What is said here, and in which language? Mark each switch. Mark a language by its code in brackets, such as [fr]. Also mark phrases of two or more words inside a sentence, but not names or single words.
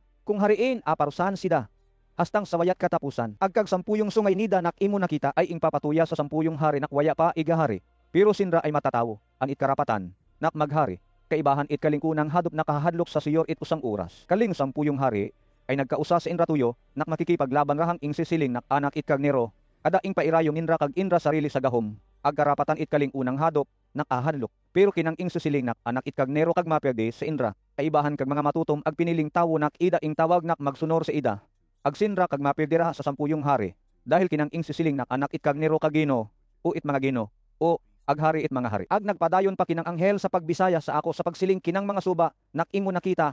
[bno] Kung hariin, parusahan sida. Hastang sa wayat katapusan, ag kag sampuyong sungay nida nak imo nakita ay ing papatuya sa sampuyong hari nak waya pa igahari. Pero sinra ay matatawo, an it karapatan, nak maghari. Kaibahan it kaling kunang hadop nakahadlok sa siyor it usang oras. Kaling sampuyong hari, ay nagkausa sa inratuyo, nak makikipaglaban rahang ing sisiling nak anak it kag nero, ada ing pairayong inra kag inra sarili sa gahom. Ag karapatan it kaling unang hadop, nak ahadlok. Pero kinang ing sisiling nak anak it kag nero kag maperde sa inra, kaibahan kag mga matutom ag piniling tawo nak ida ing tawag nak magsunor sa ida. Ag sinra kag maperdera sa sampuyong hari, dahil kinang ing sisiling nak anak it kag nero kag gino, o it mga gino, o aghari it mga hari. Ag nagpadayon pa kinang anghel sa pagbisaya sa ako sa pagsiling kinang mga suba, nak imo nakita.